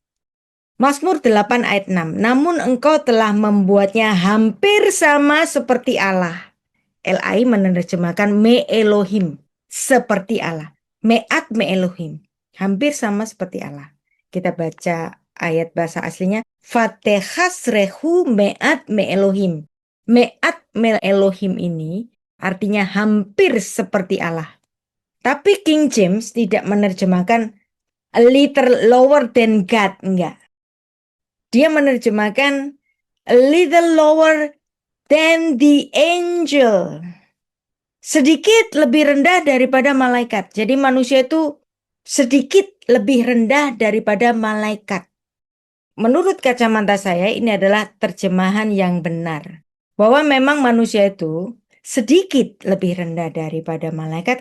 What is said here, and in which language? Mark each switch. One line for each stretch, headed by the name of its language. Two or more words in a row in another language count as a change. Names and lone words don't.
Indonesian: Mazmur 8 ayat 6. Namun engkau telah membuatnya hampir sama seperti Allah. LAI menerjemahkan
Hebrew: מאלהים,
Indonesian: seperti Allah.
Hebrew: מעט מאלהים,
Indonesian: hampir sama seperti Allah. Kita baca ayat bahasa aslinya.
Hebrew: ותחסרהו מעט מאלהים. מעט מאלהים
Indonesian: ini artinya hampir seperti Allah. Tapi King James tidak menerjemahkan
English: a little lower than God,
Indonesian: enggak. Dia menerjemahkan
English: a little lower than the angel.
Indonesian: Sedikit lebih rendah daripada malaikat. Jadi manusia itu sedikit lebih rendah daripada malaikat. Menurut kacamata saya ini adalah terjemahan yang benar. Bahwa memang manusia itu sedikit lebih rendah daripada malaikat.